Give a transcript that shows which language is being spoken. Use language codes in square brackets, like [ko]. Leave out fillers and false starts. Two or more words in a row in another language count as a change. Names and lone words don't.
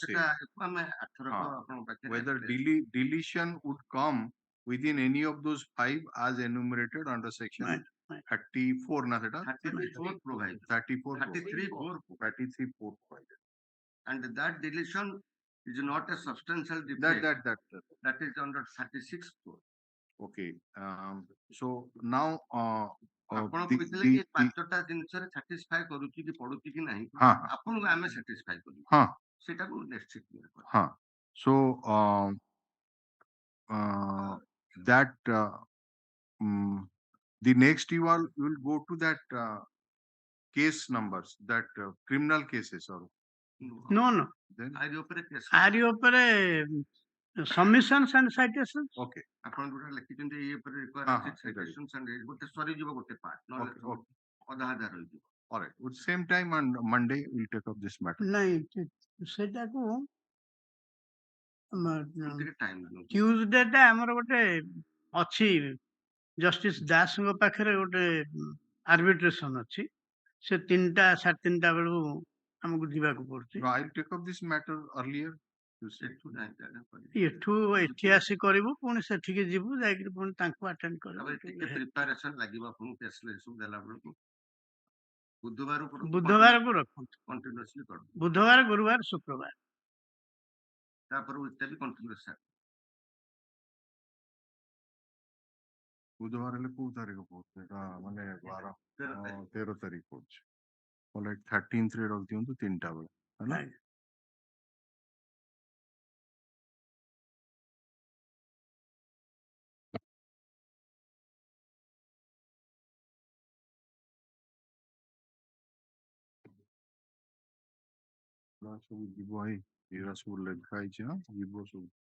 [en] Whether deletion would come within any of those 5 as enumerated under section 34 na theta 34 provided. 33 provided. And that deletion is not a substantial defect. That is under 36. Okay. So now [or] ଆପଣ କହିଥିଲେ କି ପାଞ୍ଚଟା ଜିନିଷରେ satisfy କରୁଛି କି ପଡୁଛି କି ନାହିଁ ଆପଣଙ୍କୁ ଆମେ satisfy କରିବୁ ସେଟାକୁ ନିଶ୍ଚିତ କରିବା. [en] So that the next you will go to that case numbers, that criminal cases or no. Then are you submissions and citations? Okay. [or] ଆପଣ ଯୋଉଟା ଲେଖିଛନ୍ତି ଏ ଉପରେ [en] require citations and [or] ଗୋଟେ ସରିଯିବ ଗୋଟେ part ନହେଲେ ଅଧା ଅଧା ରହିଯିବ. [en] All right. At the same time on Monday we'll take up this matter. [or] ନାଇଁ ସେଟାକୁ Tuesday ଟା ଆମର ଗୋଟେ ଅଛି ଜଷ୍ଟିସ ଦାସଙ୍କ ପାଖରେ ଗୋଟେ ଆର୍ବିଟ୍ରେସନ ଅଛି, ସେ 3ଟା 3:30 ବେଳୁ ଆମକୁ ଯିବାକୁ ପଡୁଛି। [en] I'll take up this matter earlier. [or] ଏଠୁ ଏଠି ଆସି କରିବୁ, ପୁଣି ସେଠିକି ଯିବୁ, ଯାଇକିରି ପୁଣି ତାଙ୍କୁ ଆଟେଣ୍ଡ କରିବୁ। ଟିକେ ପ୍ରିପାରେସନ ଲାଗିବ ଆପଣଙ୍କୁ କେସରେ ସବୁ ଦେଲା ବେଳକୁ। ବୁଧବାରକୁ ରଖନ୍ତୁ, କଣ୍ଟିନ୍ୟୁଅସଲି କର। ବୁଧବାର, ଗୁରୁବାର, ଶୁକ୍ରବାର। ତାପରେ ଉଇଟା ବି କଣ୍ଟିନ୍ୟୁଅସ ସାର୍। ବୁଧବାର ହେଲେ କୋଉ ତାରିଖ ପଡୁଛି? ଏଟା ମାନେ 13 ତାରିଖ ପଡୁଛି। [en] All right, [or] 13th ରେ ରଖିଦିଅନ୍ତୁ 3ଟା ବେଳେ ହେଲା। ସବୁ ଯିବ ଭାଇ, ଏଗୁରା ସବୁ ଲେଖା ହେଇଛି ନା, ଯିବ ସବୁ।